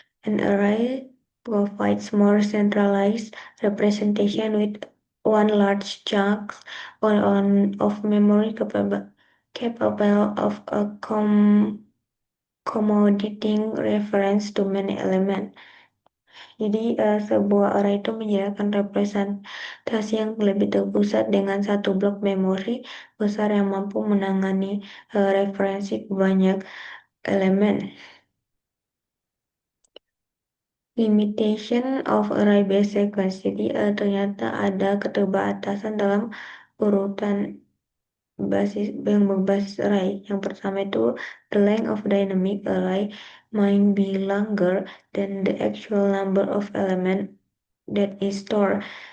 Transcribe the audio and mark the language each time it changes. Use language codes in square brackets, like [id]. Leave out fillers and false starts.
[en] An array provides more centralized representation with one large chunk of memory capable of accommodating reference to many elements. [id] Jadi sebuah array itu menyediakan representasi yang lebih terpusat dengan satu blok memori besar yang mampu menangani referensi ke banyak elemen. [en] Limitation of array-based sequence. [id] Jadi ternyata ada keterbatasan dalam urutan yang berbasis array. Yang pertama itu [en] the length of dynamic array might be longer than the actual number of element that is stored.